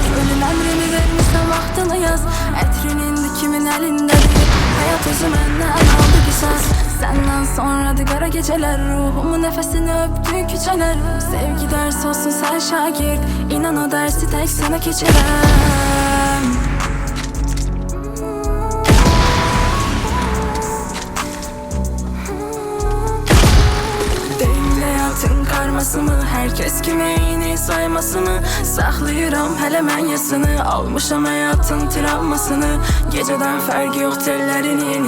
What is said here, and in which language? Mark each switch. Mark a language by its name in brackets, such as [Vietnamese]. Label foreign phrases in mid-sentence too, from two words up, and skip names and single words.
[Azerbaijani] Ölüm əmrini vermişsən vaxtını yaz. Ətrin indi kimin əlindədir? Hayat özü məndən aldı qisas. Səndən sonradı qara gecələr. Ruhumun nəfəsini öpdü küçələr. Sevgi ders olsun sən şagird. İnan o dersi tək sənə keçirəm. [Turkish] Karması mı? Herkes kimliğini sayması mı? Saklıyorum hele mən yasını. [Azerbaijani] Almışam hayatın travmasını. [Turkish] Geceden farkı yok tellerinin.